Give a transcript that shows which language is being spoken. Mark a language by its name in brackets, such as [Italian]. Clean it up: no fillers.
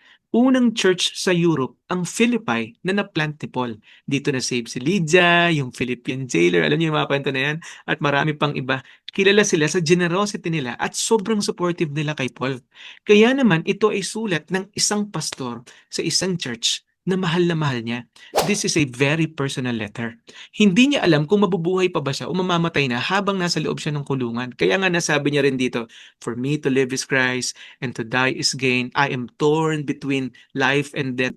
[Filipino] Unang church sa Europe, ang Philippi na na-plant ni Paul. Dito na-save si Lydia, yung Philippian jailer, alam niyo yung mga kwento na yan, at marami pang iba. Kilala sila sa generosity nila at sobrang supportive nila kay Paul. Kaya naman ito ay sulat ng isang pastor sa isang church na mahal niya. [English] This is a very personal letter. [Filipino] Hindi niya alam kung mabubuhay pa ba siya o mamamatay na habang nasa loob siya ng kulungan. Kaya nga nasabi niya rin dito, [English] for me to live is Christ and to die is gain. I am torn between life and death.